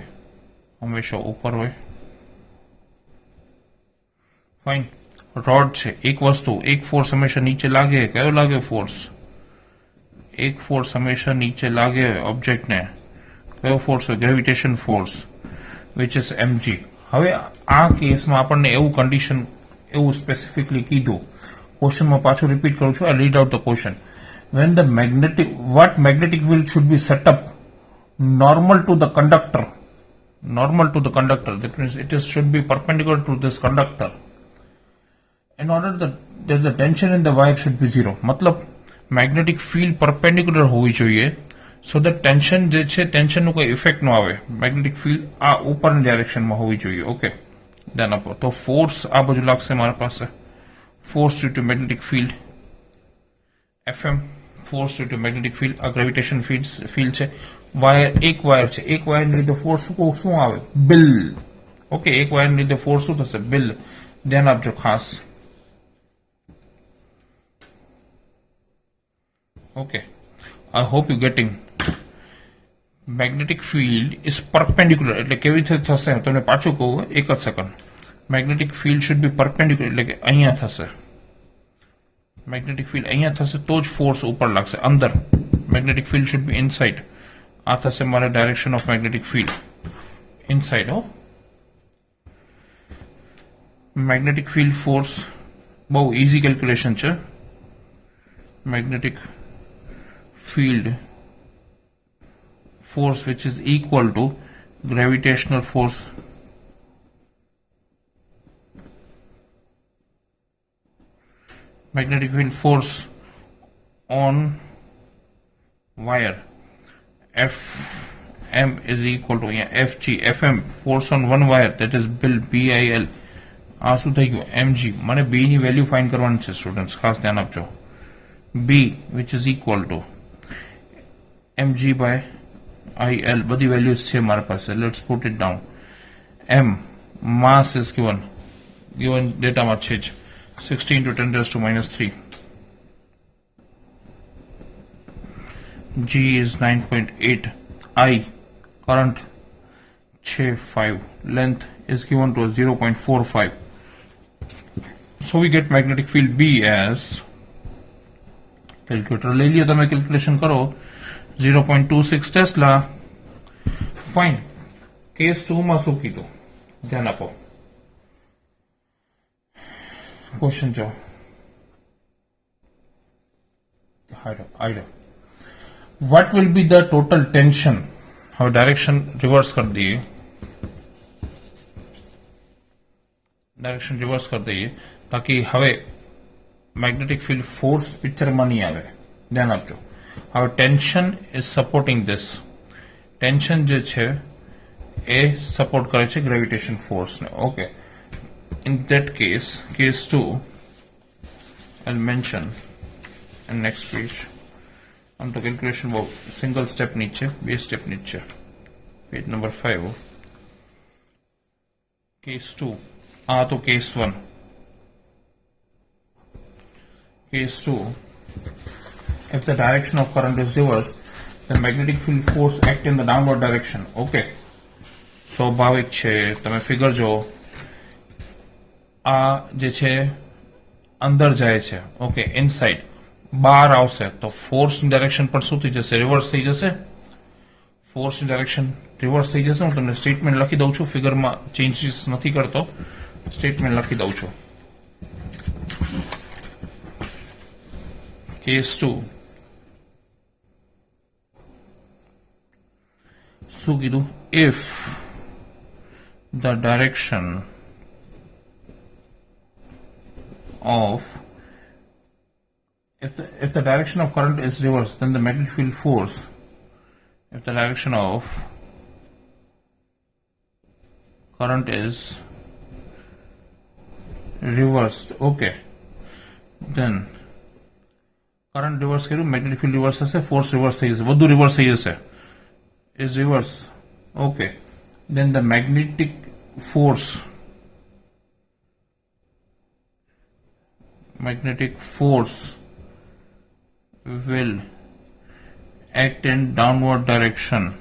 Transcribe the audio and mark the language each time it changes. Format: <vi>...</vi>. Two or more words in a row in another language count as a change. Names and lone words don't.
<gu>હંમેશા ઉપર હોય. ફાઇન. રોડ છે. એક વસ્તુ, એક ફોર્સ હંમેશા નીચે લાગે. કયો લાગે ફોર્સ? એક ફોર્સ હંમેશા નીચે લાગે ઓબ્જેક્ટને. કયો ફોર્સ હોય?</gu> <en>gravitation force, which is mg.</en> <gu>હવે આ કેસમાં આપણને એવું કન્ડિશન, એવું સ્પેસિફિકલી કીધું. ક્વેશ્ચનમાં પાછું રિપીટ કરું છું.</gu> <en>I read out the question. When the magnetic field should be set up normal to the conductor. That means should be perpendicular to this conductor. In order that the tension in the wire should be zero.</en> <gu>मतलब</gu> <en>magnetic field perpendicular</en> <gu>હોવી જોઈએ.</gu> <en>So that</en> <gu>tension જે છે, ટેન્શનનું કોઈ ઇફેક્ટ ન આવે.</gu> <en>magnetic field</en> <gu>આ ઉપરની ડાયરેક્શનમાં હોવી જોઈએ. ઓકે, ધ્યાન આપો. તો ફોર્સ આ બાજુ લાગશે મારા પાસે.</gu> <en>force due to magnetic field FM. force due to magnetic field.</en> <gu>આ</gu> <en>gravitation field</en> <gu>છે. વાયર, એક વાયર છે. એક વાયરને લીધે ફોર્સ શું આવે? બિલ. ઓકે, એક વાયરને લીધે ફોર્સ શું થશે? બિલ. ધ્યાન આપજો ખાસ. ઓકે,</gu> <en>I hope you getting. Magnetic field is perpendicular.</en> <gu>એટલે કેવી રીતે થશે? તમને પાછું કહું, એક જ સેકન્ડ.</gu> <en>magnetic field should be perpendicular,</en> <gu>એટલે કે અહીંયા થશે.</gu> <en>magnetic field</en> <gu>અહીંયા થશે તો જ ફોર્સ ઉપર લાગશે.</gu> <en>અંદર magnetic field should be inside.</en> <gu>આ થશે મારા</gu> <en>direction of magnetic field inside. magnetic field force</en> <gu>બહુ</gu> <en>easy calculation</en> <gu>છે.</gu> <en>મેગ્નેટિક field force which is equal to gravitational force on wire. Fm is equal to Fg. Fm force on one wire, that is BIL.</en> <gu>આ શું થઈ ગયું? mg. મને b ની વેલ્યુ ફાઇન્ડ કરવાની છે સ્ટુડન્ટ્સ, ખાસ ધ્યાન આપજો.</gu> <en>b which is equal to mg by il.</en> <gu>બધી વેલ્યુઝ છે મારા પાસે.</gu> <en>let's put it down. m mass is given</en> <gu>ડેટામાં છે જ</gu> <en>16 to 10 raised to -3. g is 9.8. I current છે 5. length is given to 0.45. so we get magnetic field B as,</en> <gu>કેલ્ક્યુલેટર લઈ લ્યો તમે, કેલ્ક્યુલેશન કરો, 0.26 ટેસ્લા. ફાઇન. કેસ 2 માં શું કીધું? ધ્યાન આપો. ક્વેશ્ચન જો આઈડો.</gu> <en>what will be the total tension?</en> <gu>હવે ડાયરેક્શન રિવર્સ કરી દઈએ. તાકી હવે</gu> <en>magnetic field force</en> <gu>પિક્ચરમાં નહીં આવે. ધ્યાન આપજો. હવે</gu> <en>tension is supporting this.</en> <gu>ટેન્શન જે છે એ સપોર્ટ કરે છે</gu> <en>gravitation forceને. okay, in that case 2 I'll mention in next page.</en> <gu>આમ તો કેલ્ક્યુલેશન બહુ સિંગલ સ્ટેપની છે, 2 સ્ટેપની છે.</gu> <en>page number 5. case 2.</en> <gu>આ તો કેસ 1.</gu> <en>Case 2, if the direction of current is reversed, the magnetic field force act in the downward direction.</en> <gu>Okay, સ્વાભાવિક છે. તમે ફિગર જો, આ જે છે અંદર જાય છે, ઓકે, ઇનસાઇડ બહાર આવશે તો ફોર્સની ડાયરેક્શન પણ શું થઈ જશે? રિવર્સ થઈ જશે. ફોર્સની ડાયરેક્શન રિવર્સ થઈ જશે. હું તમને સ્ટેટમેન્ટ લખી દઉં છું, ફિગરમાં ચેન્જીસ નથી કરતો, સ્ટેટમેન્ટ લખી દઉં છું. કેસ 2 શું કીધું?</gu> <en>ઇફ the direction of if the direction of current is reversed, then the magnetic field force, if the direction of current is reversed, okay, then current reverse કર્યું, magnetic field reverse થશે, force reverse</en> <gu>થઈ જશે, બધું</gu> <en>reverse</en> <gu>થઈ જશે.</gu> <en>Is reverse, okay, then the magnetic force will act in downward direction.</en>